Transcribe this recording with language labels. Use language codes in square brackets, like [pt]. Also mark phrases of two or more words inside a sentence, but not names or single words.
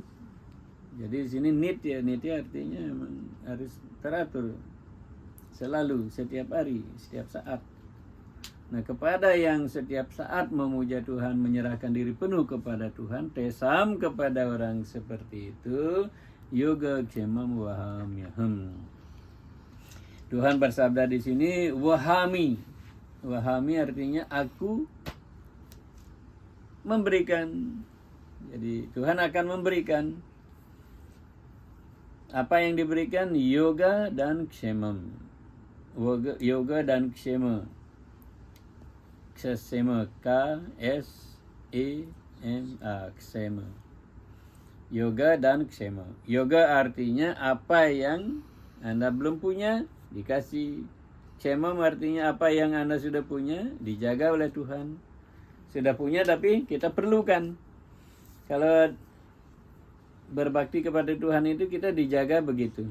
[id] Jadi di sini nitya artinya memang harus teratur selalu, setiap hari, setiap saat. Nah, kepada yang setiap saat memuja Tuhan, menyerahkan diri penuh kepada Tuhan, tesam kepada orang seperti itu, [sa] yoga kshemam wahamyaham. [id] Tuhan bersabda di sini wahami. Wahami artinya aku memberikan. Jadi Tuhan akan memberikan. Apa yang diberikan? Yoga dan kshemam. Yoga dan kshema. Kshema, K-S-E-M-A, kshema. Yoga dan kshema. Yoga artinya apa yang Anda belum punya dikasih. Kshemam artinya apa yang Anda sudah punya dijaga oleh Tuhan. Sudah punya tapi kita perlukan. Kalau berbakti kepada Tuhan itu kita dijaga begitu.